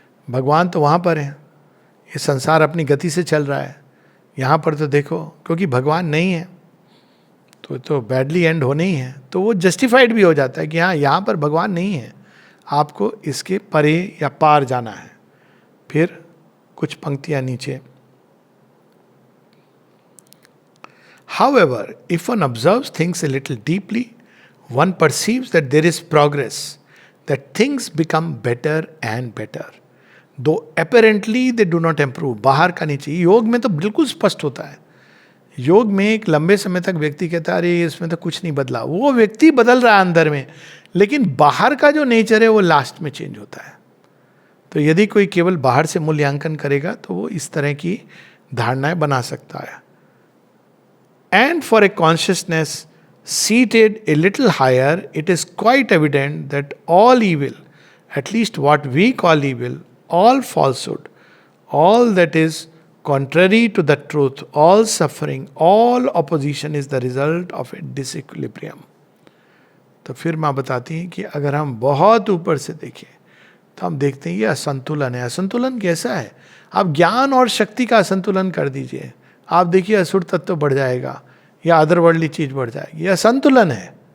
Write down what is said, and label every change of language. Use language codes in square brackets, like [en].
[hi] भगवान तो वहाँ पर है, ये संसार अपनी गति से चल रहा है, यहाँ पर तो देखो क्योंकि भगवान नहीं है तो बैडली एंड होने ही है। तो वो जस्टिफाइड भी हो जाता है कि हाँ, यहाँ पर भगवान नहीं है, आपको इसके परे या पार जाना है। फिर कुछ पंक्तियाँ नीचे, [en] However, if one observes things a little deeply, one perceives that there is progress, that things become better and better, though apparently they do not improve. [hi] बाहर का नहीं चाहिए. योग में तो बिल्कुल स्पष्ट होता है. योग में एक लंबे समय तक व्यक्ति कहता है अरे इसमें तो कुछ नहीं बदला. वो व्यक्ति बदल रहा है अंदर में, लेकिन बाहर का जो नेचर है वो लास्ट में चेंज होता है. तो यदि कोई केवल बाहर से मूल्यांकन करेगा तो वो इस तरह की धारणाएं बना सकता है. [en] And for a consciousness seated a little higher, it is quite evident that all evil, at least what we call evil, all falsehood, all that is contrary to the truth, all suffering, all opposition is the result of a disequilibrium. [hi] तो फिर माँ बताती हैं कि अगर हम बहुत ऊपर से देखें तो हम देखते हैं ये असंतुलन है. असंतुलन कैसा है? आप ज्ञान और शक्ति का असंतुलन कर दीजिए, आप देखिए असुर तत्व बढ़ जाएगा या अदरवर्ल्डली चीज बढ़ जाएगी. यह संतुलन है.